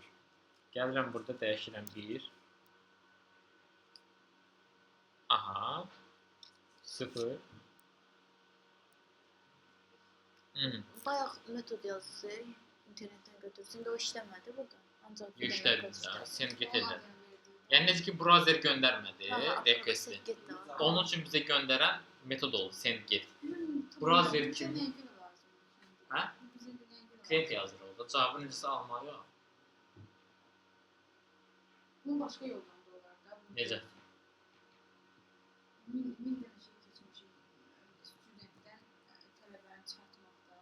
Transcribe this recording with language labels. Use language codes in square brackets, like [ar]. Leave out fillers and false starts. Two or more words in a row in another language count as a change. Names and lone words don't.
[az] Gəlirəm burada dəyişirəm 1. Aha. 0. Bayaq metod yazısı internetdən götürsün də o işləmədi burada. Ancaq bir işlədir də, [en] send get [az] edir. Yəni necə ki, browser göndərmədi request'i. Onun üçün bizə göndərən metod oldu, [en] send get. [az] Browser kimi... Hə? Klient yazır orada, cavabı necəsə almalıyıq. Bunun başqa yoldan da olar da. Necə? Min dənə şey keçmişik studentdən tələbəni çıxartmaqda.